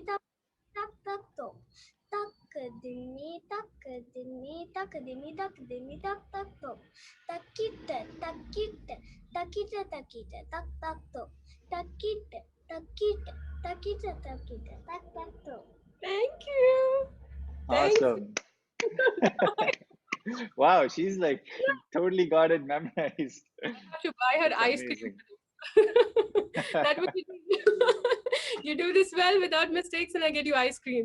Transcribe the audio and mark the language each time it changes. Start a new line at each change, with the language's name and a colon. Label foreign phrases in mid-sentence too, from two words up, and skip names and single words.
English: tak tak tak tum takadimi takadimi takadimi takadimi tak tak tum takita takita takita takita tak tak tum takita takita takita takita tak tak tum. Thank you. Thanks. Awesome. Wow, she's like totally got it memorized. Have to buy her That's ice cream amazing. for this. That would be you do this well without mistakes, and I get you ice cream.